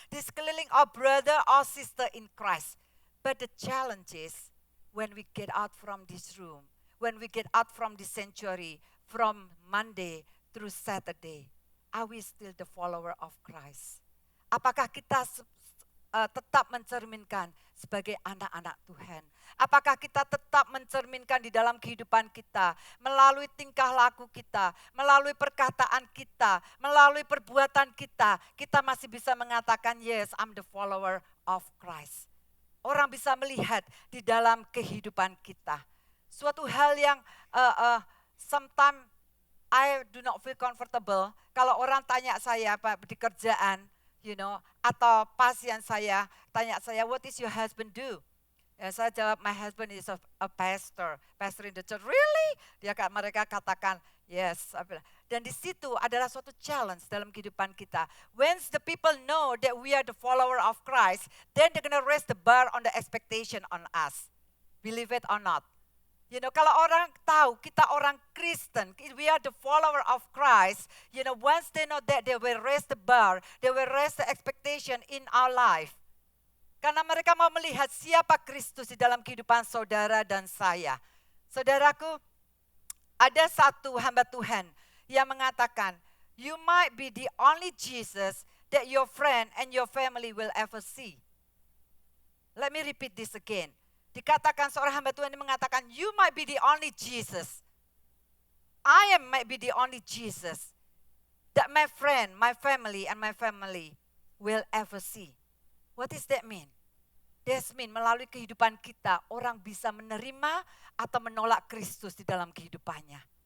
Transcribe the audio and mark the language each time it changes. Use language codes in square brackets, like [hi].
[id] Di sekeliling [en] our brother or sister in Christ. But the challenge is when we get out from this room, when we get out from the sanctuary, from Monday through Saturday, are we still the follower of Christ? [id] Apakah kita tetap mencerminkan sebagai anak-anak Tuhan? Apakah kita tetap mencerminkan di dalam kehidupan kita, melalui tingkah laku kita, melalui perkataan kita, melalui perbuatan kita, kita masih bisa mengatakan, [en] yes, I'm the follower of Christ. [id] Orang bisa melihat di dalam kehidupan kita. Suatu hal yang [en] sometimes I do not feel comfortable, [id] kalau orang tanya saya di kerjaan, atau pasien saya tanya saya, [en] what is your husband do? [id] Ya, saya jawab, [en] my husband is a pastor in the church. Really? [id] Mereka katakan, yes. Dan di situ adalah suatu challenge dalam kehidupan kita. [en] Once the people know that we are the follower of Christ, then they're gonna raise the bar on the expectation on us. Believe it or not. [id] Kalau orang tahu kita orang Kristen, [en] we are the follower of Christ, once they know that, they will raise the bar, they will raise the expectation in our life. [id] Karena mereka mau melihat siapa Kristus di dalam kehidupan saudara dan saya. Saudaraku, ada satu hamba Tuhan yang mengatakan, [en] you might be the only Jesus that your friend and your family will ever see. Let me repeat this again. [id] Dikatakan seorang hamba Tuhan yang mengatakan, [en] you might be the only Jesus. might be the only Jesus that my friend, my family, and my family will ever see. What does that mean? That means [id] melalui kehidupan kita, orang bisa menerima atau menolak Kristus di dalam kehidupannya.